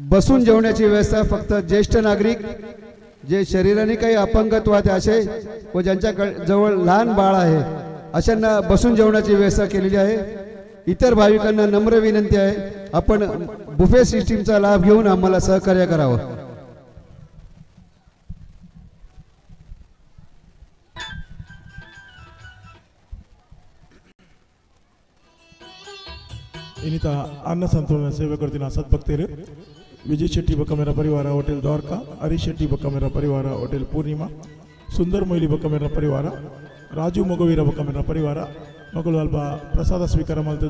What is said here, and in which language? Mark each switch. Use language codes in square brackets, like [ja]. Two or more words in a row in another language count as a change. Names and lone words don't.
[mr] बसून जेवण्याची व्यवस्था फक्त ज्येष्ठ नागरिक, जे शरीराने काही अपंगत्वात असे व ज्यांच्या जवळ लहान बाळ आहे अशांना बसून जेवण्याची व्यवस्था केलेली आहे. इतर भाविकांना नम्र विनंती आहे, आपण बुफे सिस्टीमचा लाभ घेऊन आम्हाला सहकार्य करावं. [kn] ಇನ್ನಿತ ಅನ್ನ ಸಂತೋಲನ ಸೇವೆ ಕೊಡ್ತೀನಿ ಸದ್ಭಕ್ತರು ವಿಜಯ್ ಶೆಟ್ಟಿ ಬಕ್ಕಮೇರ ಪರಿವಾರ ಹೋಟೆಲ್ ದ್ವಾರಕಾ, ಹರೀಶ್ ಶೆಟ್ಟಿ ಬಕ್ಕಮೇರ ಪರಿವಾರ ಹೋಟೆಲ್ ಪೂರ್ಣಿಮಾ, ಸುಂದರ್ ಮೊಯ್ಲಿ ಬಕ್ಕಮೇರ ಪರಿವಾರ, ರಾಜು ಮೊಗವೀರ ಬಕ್ಕಮೇರ ಪರಿವಾರ ಮಕ್ಕಳು ಅಲ್ಪ ಪ್ರಸಾದ ಸ್ವೀಕಾರ ಮಾಡ್ತದೆ.